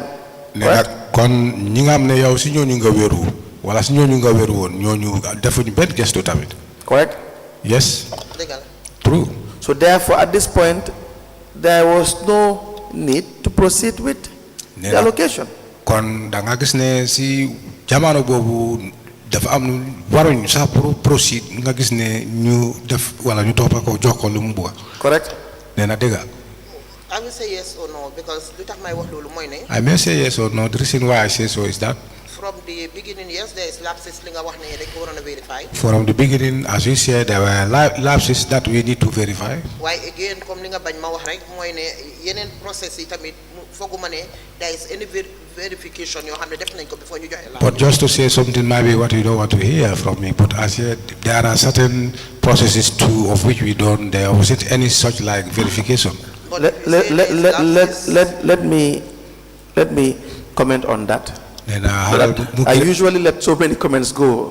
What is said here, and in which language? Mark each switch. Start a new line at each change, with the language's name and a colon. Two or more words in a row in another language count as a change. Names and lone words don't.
English: Correct?
Wolof: Kon ñi nga xam ne yow si ñooñu nga wéeru wala si ñooñu nga wéeru woon ñooñu defuñu benn gestu tamit.
English: Correct? Yes. True. So therefore, at this point, there was no need to proceed with the allocation.
Wolof: Kon da nga gis ne si jamono boobu dafa am waruñ sax pour proceed nga gis ne ñu def wala ñu toppa ko jox ko lu mu bëgg.
English: Correct?
Wolof: Nee na dëgg.
English: I will say yes or no because
Wolof: lu tax may wax loolu mooy ne.
English: I may say yes or no. The reason why I say so is that from the beginning, yes, there is lapses
Wolof: li nga wax ne dañ ko waroon a verify.
English: From the beginning, as you said, there were lapses that we need to verify. Why again,
Wolof: comme li nga bañ ma wax rek mooy ne yeneen process yi tamit fooguma ne
English: there is any verification
Wolof: yoo xam ne def nañ ko before ñu joxe la.
English: But just to say something maybe what you don't want to hear from me, but as yet there are certain processes too of which we don't. There wasn't any such like verification. Let me comment on that. I usually let so many comments go.